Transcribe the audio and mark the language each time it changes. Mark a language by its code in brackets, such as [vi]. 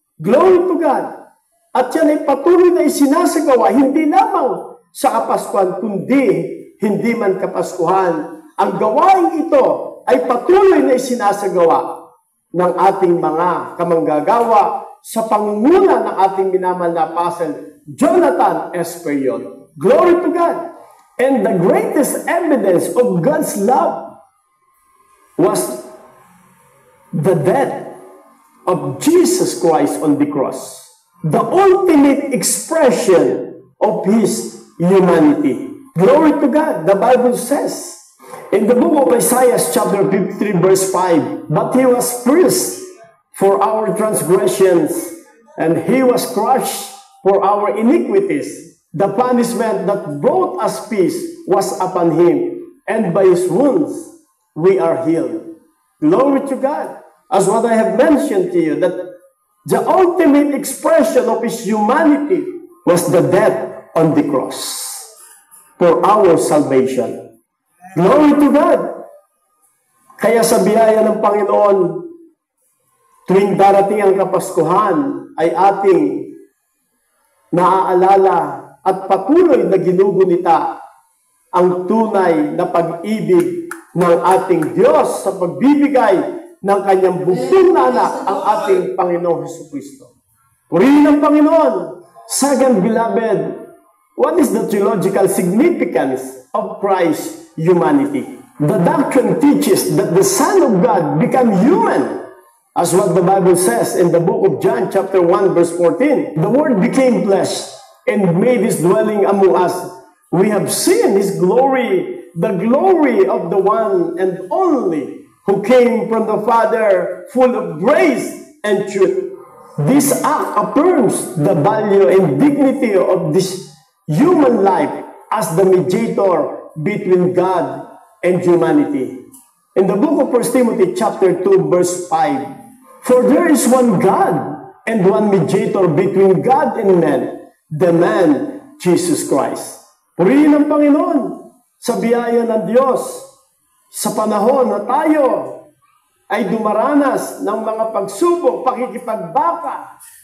[en] Glory to God! [tl] At yan ay patuloy na isinasagawa, hindi lamang sa Kapaskuhan, kundi hindi man Kapaskuhan. Ang gawain ito ay patuloy na isinasagawa ng ating mga kamanggagawa sa pangunguna ng ating minamahal na Apostle Jonathan Esperion. [en] Glory to God! And the greatest evidence of God's love was the death of Jesus Christ on the cross. The ultimate expression of His humanity. Glory to God! The Bible says in the book of Isaiah chapter 53 verse 5, "But He was pierced for our transgressions, and He was crushed for our iniquities. The punishment that brought us peace was upon Him, and by His wounds we are healed." Glory to God! As what I have mentioned to you, that the ultimate expression of His humanity was the death on the cross for our salvation. Glory to God! [tl] Kaya sa biyaya ng Panginoon, tuwing darating ang Kapaskuhan, ay ating naaalala at patuloy na ginugunita ang tunay na pag-ibig ng ating Diyos sa pagbibigay ng Kanyang bugtong na anak, ang ating Panginoong Jesucristo. Purihin ang Panginoon. [en] Second, beloved, what is the theological significance of Christ's humanity? The doctrine teaches that the Son of God became human, as what the Bible says in the book of John chapter 1 verse 14. The Word became flesh and made His dwelling among us. We have seen His glory, the glory of the one and only who came from the Father, full of grace and truth. This act affirms the value and dignity of this human life as the mediator between God and humanity. In the book of 1 Timothy chapter 2 verse 5, "For there is one God and one mediator between God and men, the man Jesus Christ." [tl] Purihin ang Panginoon sa biyaya ng Diyos sa panahon na tayo ay dumaranas ng mga pagsubok, pakikipagbaka.